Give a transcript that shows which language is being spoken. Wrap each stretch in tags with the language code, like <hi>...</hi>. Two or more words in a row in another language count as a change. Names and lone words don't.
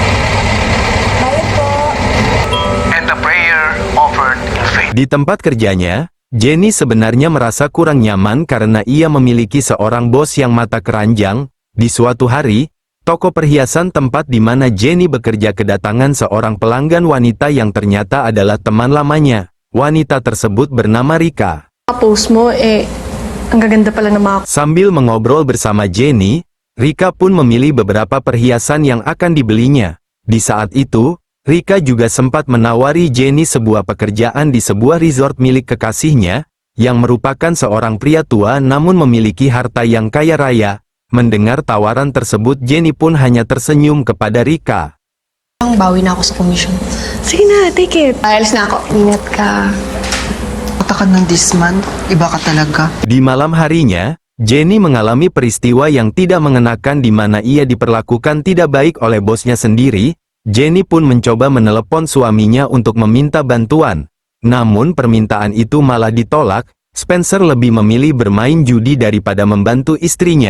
<id>Di tempat kerjanya, Jenny sebenarnya merasa kurang nyaman karena ia memiliki seorang bos yang mata keranjang. Di suatu hari, toko perhiasan tempat di mana Jenny bekerja kedatangan seorang pelanggan wanita yang ternyata adalah teman lamanya. Wanita tersebut bernama Rika.</id> <tl>Post mo, ang gaganda pala ng mga...</tl> <id>Sambil mengobrol bersama Jenny, Rika pun memilih beberapa perhiasan yang akan dibelinya. Di saat itu, Rika juga sempat menawari Jenny sebuah pekerjaan di sebuah resort milik kekasihnya, yang merupakan seorang pria tua namun memiliki harta yang kaya raya. Mendengar tawaran tersebut, Jenny pun hanya tersenyum kepada Rika.</id> <tl>Bawi na ako sa commission. Sige na,</tl> <en>take it.</en> <tl>Alis na ako. Ingat ka. Punta ka ng</tl> <en>this month.</en> <tl>Iba ka talaga.</tl> <id>Di malam harinya, Jenny mengalami peristiwa yang tidak mengenakan di mana ia diperlakukan tidak baik oleh bosnya sendiri. Jenny pun mencoba menelepon suaminya untuk meminta bantuan. Namun permintaan itu malah ditolak. Spencer lebih memilih bermain judi daripada membantu istrinya.</id>